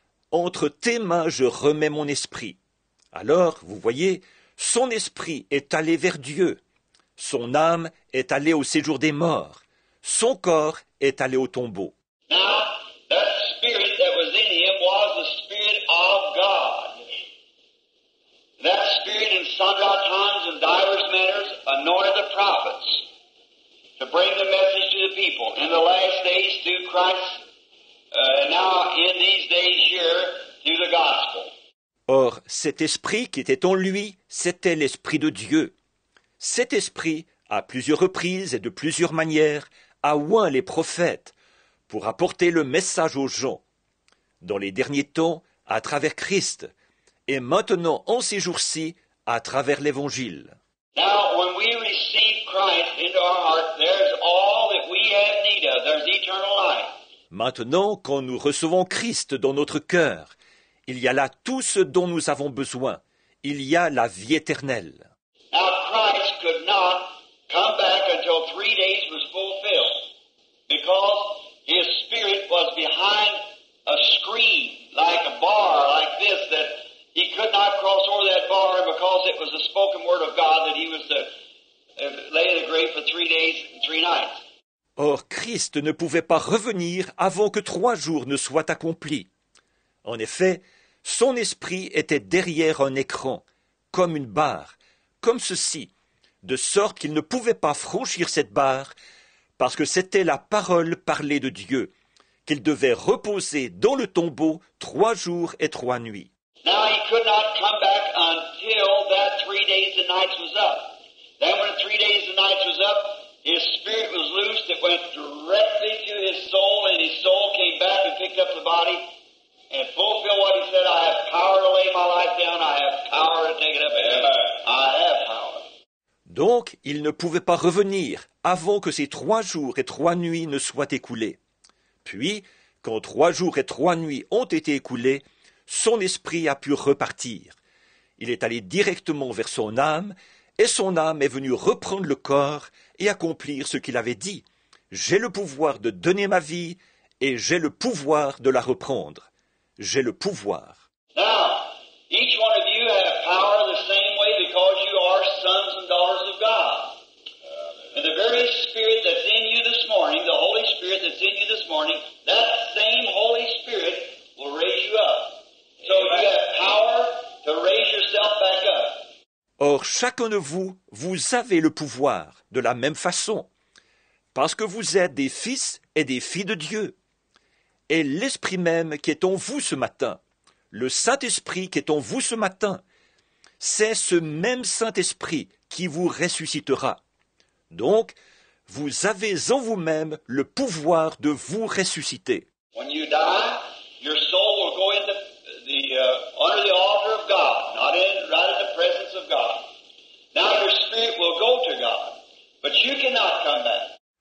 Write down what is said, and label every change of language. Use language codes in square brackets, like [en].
[fr] Entre tes mains, je remets mon esprit. Alors, vous voyez, son esprit est allé vers Dieu. Son âme est allée au séjour des morts. Son corps est allé au tombeau. [en] Now, that spirit that was in him was the spirit of God. That spirit in sundry times and divers manners anointed the prophets to bring the message to the people in the last days through Christ, now in these days here through the gospel. [fr] Or, cet esprit qui était en lui, c'était l'esprit de Dieu. Cet esprit, à plusieurs reprises et de plusieurs manières, a oint les prophètes pour apporter le message aux gens. Dans les derniers temps, à travers Christ, et maintenant, en ces jours-ci, à travers l'Évangile. [en] Now, when we receive Christ into our heart, there's all that we have need of. There's eternal life. [fr] Maintenant, quand nous recevons Christ dans notre cœur, il y a là tout ce dont nous avons besoin. Il y a la vie éternelle. [en] Now, Christ could not come back until 3 days was fulfilled, because his spirit was behind a screen, like a bar, like this, that he could not cross over that bar because it was the spoken word of God that he was to lay in the grave for 3 days and 3 nights. [fr] Or, Christ ne pouvait pas revenir avant que 3 jours ne soient accomplis. En effet, son esprit était derrière un écran, comme une barre, comme ceci, de sorte qu'il ne pouvait pas franchir cette barre, parce que c'était la parole parlée de Dieu, qu'il devait reposer dans le tombeau 3 jours et 3 nuits. [en] Now he could not come back until that 3 days and nights was up. Then when 3 days and nights was up, his spirit was loosed. It went directly to his soul, and his soul came back and picked up the body and fulfilled what he said, I have power to lay my life down, I have power to take it up again. I have power. [fr] Donc, il ne pouvait pas revenir avant que ces 3 jours et 3 nuits ne soient écoulés. Puis, quand 3 jours et 3 nuits ont été écoulés, son esprit a pu repartir. Il est allé directement vers son âme, et son âme est venue reprendre le corps et accomplir ce qu'il avait dit. J'ai le pouvoir de donner ma vie, et j'ai le pouvoir de la reprendre. J'ai le pouvoir. [en] Now, each one of you have power the same way because you are sons and daughters of God. And the very Spirit that's in you this morning, the Holy Spirit that's in you this morning, that same Holy Spirit will raise you up. So you have power to raise yourself back up. [fr] Or, chacun de vous, vous avez le pouvoir, de la même façon, parce que vous êtes des fils et des filles de Dieu. Et l'Esprit même qui est en vous ce matin, le Saint-Esprit qui est en vous ce matin, c'est ce même Saint-Esprit qui vous ressuscitera. Donc, vous avez en vous-même le pouvoir de vous ressusciter. [en] When you die, your soul will go into under the altar of God, not right in the presence of God. Now your spirit will go to God, but you cannot come back.